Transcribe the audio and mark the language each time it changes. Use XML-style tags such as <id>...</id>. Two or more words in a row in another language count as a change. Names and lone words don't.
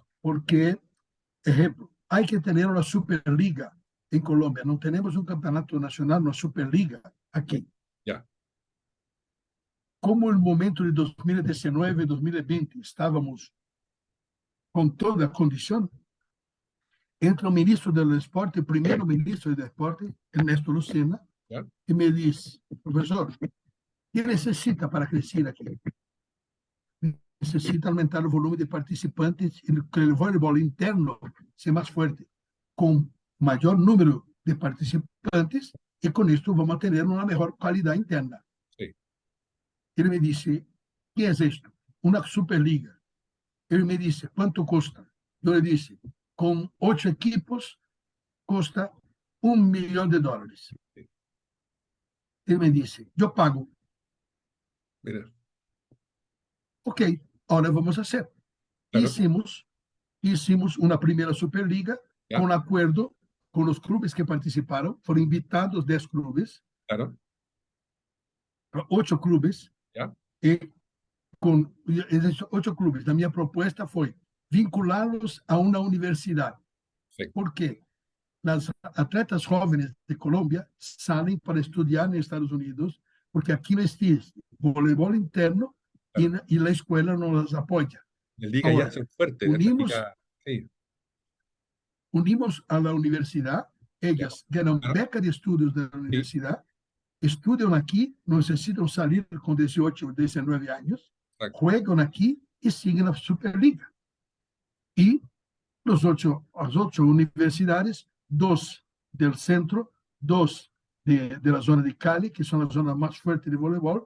<es>porque, ejemplo, hay que tener una Superliga en Colombia. No tenemos un campeonato nacional, una Superliga aquí. Ya, Como el momento de 2019, 2020, estábamos con toda condición,</es> <pt>entra o ministro do Esporte, o primeiro ministro do Esporte, Ernesto Lucena,</pt> <es>ya,</es> <pt>e me diz, professor, o que necessita para crescer aqui? Necessita aumentar o volume de participantes e que o voleibol interno seja mais forte, com maior número de participantes, e com isso vamos ter uma melhor qualidade interna.</pt> <es>sí,</es> <pt>Ele me disse, que é isto? Uma Superliga. Ele me disse, quanto custa? Eu lhe disse, com 8 equipos, custa $1 milhão.</pt> <es>sí.</es> <pt>Ele me disse, eu pago.</pt> <es>Mira, Ok, ahora vamos a hacer. claro,</es> <pt>Hicimos uma primeira Superliga com</pt> <es>ya,</es> <pt>acordo com os clubes que participaram. Foram invitados 10 clubes,</pt> <es>claro,</es> <pt>8 clubes,</pt> <es>ya,</es> <pt>e com esses 8 clubes, a minha proposta foi vinculá-los a uma universidade.</pt> <es>perfecto.</es> <pt>Por quê? As atletas jovens de Colômbia saem para estudar nos Estados Unidos, porque aqui não existe voleibol interno</pt> <es>Claro.</es> <pt>e a escola não as apoia.</pt> <es>Las ligas ya Ahora, son fuertes, estas unimos, ligas, sí, unimos a la universidad, ya, ellas ganan claro, beca de estudios de la sí, universidad, estudian aquí, no necesitan salir con 18 o 19 años, exacto, juegan aquí y siguen la Superliga. Y las 8 universidades, 2 del centro, 2 de la zona de Cali, que son las zonas más fuertes de voleibol,</es>